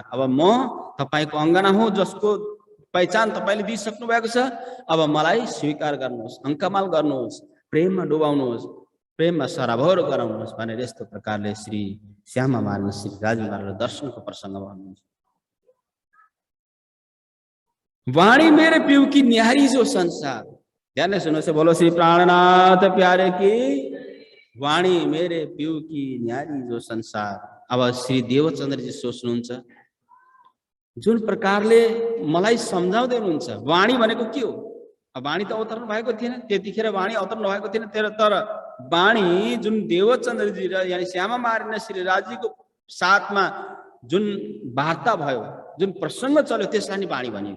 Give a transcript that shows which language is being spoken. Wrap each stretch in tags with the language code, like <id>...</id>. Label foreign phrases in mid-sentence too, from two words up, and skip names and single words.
<ne>अब म तपाईँको अङ्गना हो, जसको पहिचान तपाईँले दिइसक्नु भएको छ। अब मलाई स्वीकार गर्नुहोस्, अङ्कमाल गर्नुहोस्, प्रेममा डुबाउनुहोस्, प्रेममा सराभर गराउनुहोस् भनेर यस्तो प्रकारले श्री श्यामा महारानी श्री राजकुमारले दर्शनको प्रसङ्ग भन्नुहुन्छ।</ne> <hi>वाणी मेरे पिउ की न्यारी जो संसार,</hi> <ne>ध्यान सुन्नुहोस्,</ne> <hi>बोलो श्री प्राणनाथ प्यारे की। वाणी मेरे पिउ की न्यारी जो संसार।</hi> <ne>अब श्री देवचन्द्रजी सोच्नुहुन्छ, जुन प्रकारले मलाई सम्झाउँदै हुनुहुन्छ, वाणी भनेको के हो? वाणी त अवतरण भएको थिएन त्यतिखेर, वाणी अवतरण भएको थिएन। तर वाणी जुन देवचन्द्रजी र यानी श्यामा महारानी श्री राजीको साथमा जुन वार्ता भयो, जुन प्रसङ्ग चल्यो, त्यसलाई नि वाणी भनेको।</ne>